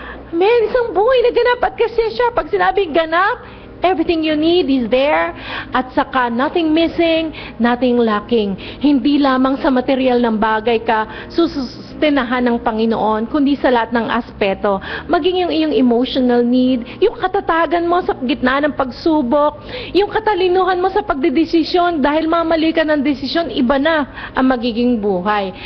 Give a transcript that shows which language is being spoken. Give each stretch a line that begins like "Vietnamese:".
Filipino: Man, isang buhay na ganap at kasya siya. Pag sinabing ganap,
English: everything you need is there.
Filipino: At saka,
English: nothing missing, nothing lacking.
Filipino: Hindi lamang sa material ng bagay ka susustenahan ng Panginoon, kundi sa lahat ng aspeto. Maging yung iyong emotional need, yung katatagan mo sa gitna ng pagsubok, yung katalinuhan mo sa pagdedesisyon, dahil mamali ka ng desisyon, iba na ang magiging buhay.